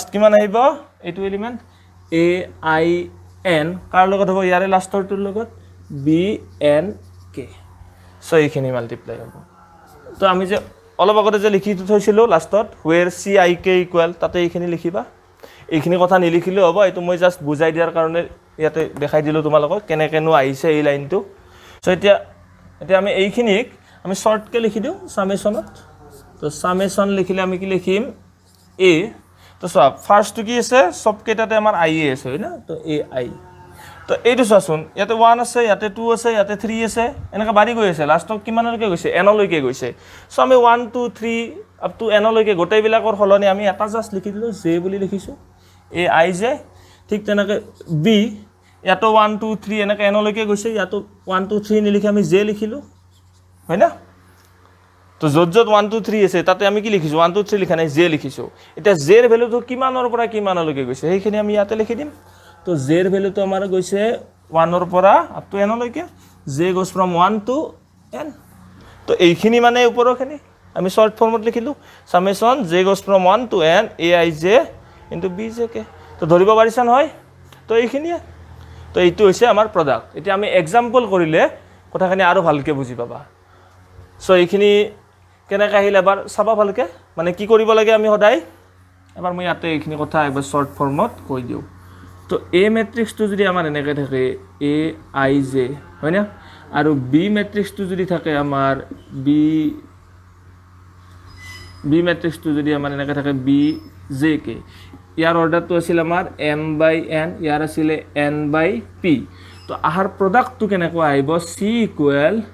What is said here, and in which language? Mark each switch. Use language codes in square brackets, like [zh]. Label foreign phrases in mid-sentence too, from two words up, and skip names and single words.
[as] কিমান আহিব এইটো এলিমেন্ট AIN কাৰ লগত হ'ব ইয়াৰে লাষ্টৰটোৰ লগত BNK সো এইখিনি মাল্টিপ্লাই হ'ব তো আমি যে অলপ আগতে যে লিখি থৈছিলো লাষ্টত [en] where CIK equal [as] তাতে এইখিনি লিখিবা এইখিনি কথা নিলিখিলে হ'ব এটো মই জাস্ট বুজাই দিয়াৰ কাৰণে ইয়াতে দেখাই দিলো তোমালোকক কেনেকেনো আহিছে এই লাইনটো সো এতিয়া আমি এইখিনিক আমি শৰ্টকে লিখি দিও সামেশনত তো সামেশন লিখিলে আমি কি লিখিম A তো সব ফার্স্ট কি আছে সব কেটাতে আমাৰ I আছে হয় না তো AI তো এইটো চাচোন ইয়াতে 1 আছে ইয়াতে 2 আছে ইয়াতে 3 আছে এনেকা বাঢ়ি গৈ আছে লাষ্টত কিমানলৈকে গৈছে n লৈকে গৈছে সো আমি 1 2 3 [en] up to [as] n লৈকে গোটেই বিলাকৰ হলনি আমি এটা জাস্ট লিখি দিলো j বুলি লিখিছো AIJ ঠিক তেনেকৈ B ইয়াতো 1 2 3 এনেকা n লৈকে গৈছে ইয়াতো 1 2 3 নিলিখি আমি j লিখিলো হয় না তো যত 1 2 3 আছে তাতে আমি কি লিখিছো 1 2 3 লিখা নাই j লিখিছো এটা j এর ভ্যালুটো কিমানৰ পৰা কিমানলৈকে গৈছে সেইখিনি আমি ইয়াতে লিখি দিম তো j এর ভ্যালুটো আমাৰ গৈছে 1 ৰ পৰা [en] up to [as] n লৈকে [en] j goes from 1 to n [as] তো এইখিনি মানে ওপৰখিনি আমি [en] short formত [as] লিখিলো সামেশন [en] j goes from 1 to n aij into bjk [as] তো ধৰিব পাৰিছা নহয় তো এইখিনি তো এইটো হৈছে আমাৰ প্ৰডাক্ট এতিয়া আমি এক্সাম্পল কৰিলে কথাখিনি আৰু ভালকে বুজি পাবা সো এইখিনি কেনেকৈ আহিল এবাৰ চাবা ভালকে মানে কি কৰিব লাগে আমি সদায় এবাৰ মই ইয়াতে এইখিনি কথা একবাৰ [en] short formত [as] কৈ দিও তো A ম্যাট্ৰিক্সটো যদি আমাৰ এনেকৈ থাকে AIJ হয় না আৰু B ম্যাট্ৰিক্সটো যদি থাকে আমাৰ B ম্যাট্ৰিক্সটো যদি আমাৰ এনেকৈ থাকে BJK ইয়াৰ অৰ্ডাৰটো আছিল আমাৰ M/N ইয়াৰ আছিল N/P তো আহাৰ প্ৰডাক্টটো কেনেকৈ আহিব C ইকুৱেল